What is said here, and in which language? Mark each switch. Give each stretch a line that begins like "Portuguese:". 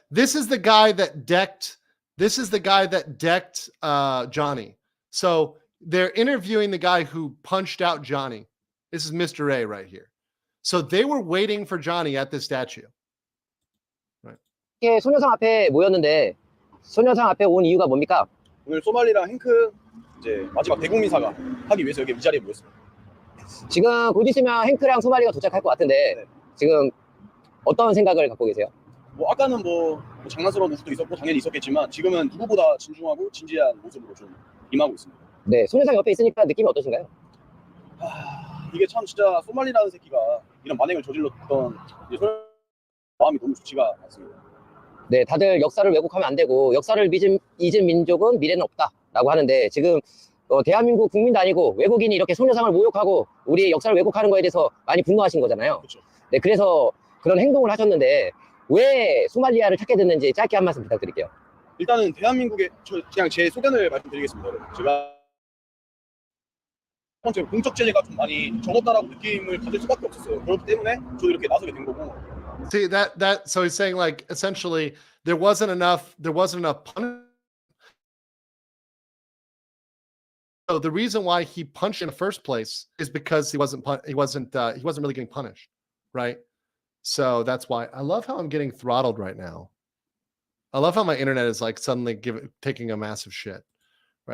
English: This is the guy that decked. This is the guy that decked Johnny. So they're interviewing the guy who punched out Johnny. This is Mr. A right here. So they were waiting for Johnny at the statue. Right.
Korean: 이렇게 소녀상 앞에 모였는데 소녀상 앞에 온 이유가 뭡니까? 오늘 소말리랑 행크 이제 마지막 대국민 사과 하기 위해서 여기 이 자리에 모였습니다. 지금 곧 있으면 행크랑 소말리가 도착할 것 같은데 네. 지금 어떤 생각을 갖고 계세요? 뭐 아까는 뭐 장난스러운 모습도 있었고 당연히 있었겠지만 지금은 누구보다 진중하고 진지한 모습으로 좀 임하고 있습니다. 네, 소녀상 옆에 있으니까 느낌이 어떠신가요? 이게 참 진짜 소말리라는 새끼가 이런 만행을 저질렀던 마음이 너무 좋지가 않습니다. 네, 다들 역사를 왜곡하면 안 되고 역사를 잊은 민족은 미래는 없다라고 하는데 지금 대한민국 국민도 아니고 외국인이 이렇게 소녀상을 모욕하고 우리의 역사를 왜곡하는 거에 대해서 많이 분노하신 거잖아요. 그렇죠. 네, 그래서 그런 행동을 하셨는데 왜 소말리아를 찾게 됐는지 짧게 한 말씀 부탁드릴게요. 일단은 대한민국의 그냥 제 소견을 말씀드리겠습니다. 제가 첫 번째 공적 제재가 좀 많이 적었다라고 느낌을 가질 수밖에 없었어요. 그렇기 때문에 저도 이렇게 나서게 된 거고.
English: See that so he's saying like essentially there wasn't enough punishment. So the reason why he punched in the first place is because he wasn't really getting punished, right? So that's why I love how I'm getting throttled right now. I love how my internet is like suddenly taking a massive shit. Right?